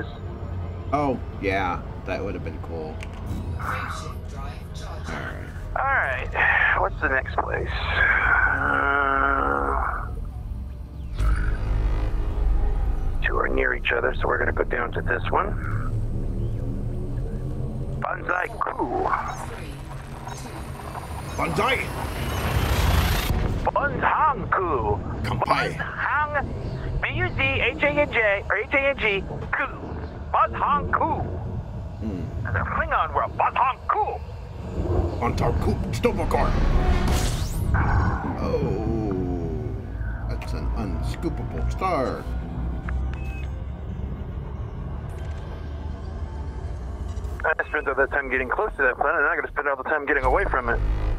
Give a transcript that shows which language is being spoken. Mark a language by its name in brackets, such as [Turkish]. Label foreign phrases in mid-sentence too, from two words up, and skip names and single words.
[English] Oh yeah, that would have been cool. Frameshift drive charging. All right. All right, what's the next place? Two are near each other, so we're gonna go down to this one. Banzai Ku. 3, 2, Banzai! Banzhang Ku. Kampai. Banzhang. B-U-Z-H-A-N-J or H-A-N-G. Ku. Banzhang Ku. There's a Klingon world. Banzhang Ku. Bantarku Stobokar. Oh, that's an unscoopable star. I spent all that time getting close to that planet, and I gotta spend all the time getting away from it.